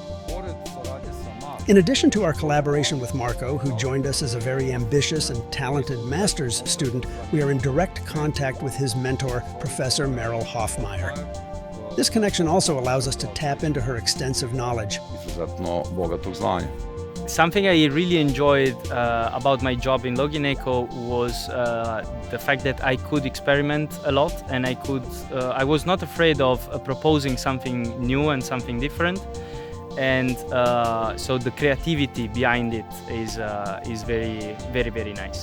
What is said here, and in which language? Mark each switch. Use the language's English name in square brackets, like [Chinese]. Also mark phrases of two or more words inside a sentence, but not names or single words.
[English] In addition to our collaboration with Marco, who joined us as a very ambitious and talented master's student, we are in direct contact with his mentor, Professor Meryl Hoffmeyer. This connection also allows us to tap into her extensive knowledge. [Croatian] Izuzetno bogatog znanja. [English] Something I really enjoyed about my job in LoginEKO was the fact that I could experiment a lot, and I was not afraid of proposing something new and something different. And so the creativity behind it is very, very, very nice.